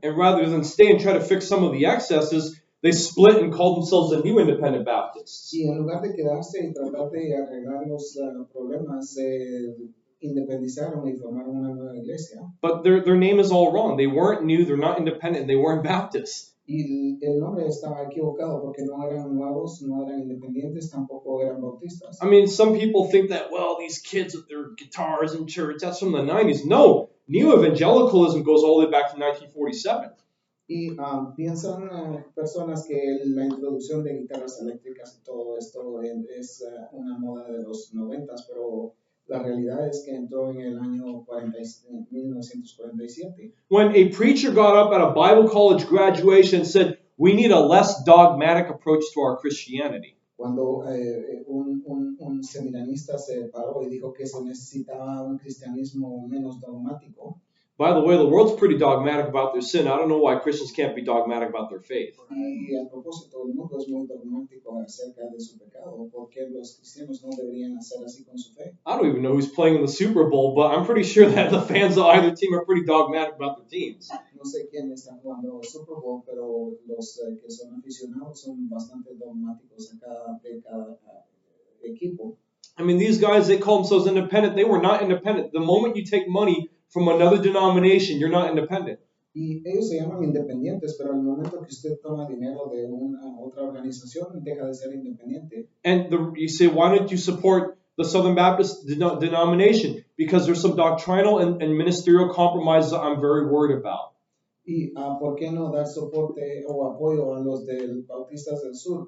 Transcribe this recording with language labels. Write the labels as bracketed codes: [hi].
[en] And rather than stay and try to fix some of the excesses, they split and called themselves the New Independent Baptists. [es] Y en lugar de quedarse y tratar de arreglar los problemas, independizaron y formaron una nueva iglesia. [en] But their name is all wrong. They weren't new, they're not independent, they weren't Baptists. [es] Y el nombre estaba equivocado porque no eran nuevos, no eran independientes, tampoco eran bautistas. [en] I mean, some people think that, well, these kids with their guitars in church, that's from the 90s. No, New Evangelicalism goes all the way back to 1947. [es] Y piensan personas que la introducción de guitarras eléctricas y todo esto es una moda de los 90s, pero la realidad es que entró en el año 1947. [en] When a preacher got up at a Bible college graduation and said, we need a less dogmatic approach to our Christianity. [es] Cuando un seminarista se paró y dijo que se necesitaba un cristianismo menos dogmático. [en] By the way, the world's pretty dogmatic about their sin. I don't know why Christians can't be dogmatic about their faith. [es] Y a propósito, el mundo es muy dogmático acerca de su pecado. ¿Por qué los cristianos no deberían hacer así con su fe? [en] I don't even know who's playing in the Super Bowl, but I'm pretty sure that the fans of either team are pretty dogmatic about their teams. [es] No sé quién está jugando Super Bowl, pero los que son aficionados son bastante dogmáticos de cada equipo. [en] I mean, these guys, they call themselves independent. They were not independent. The moment you take money from another denomination, you're not independent. [es] Y ellos se llaman independientes, pero al momento que usted toma dinero de una otra organización, deja de ser independiente. [en] And you say, why don't you support the Southern Baptist denomination? Because there's some doctrinal and ministerial compromises I'm very worried about. [es] Y ¿por qué no dar soporte o apoyo a los Bautistas del Sur?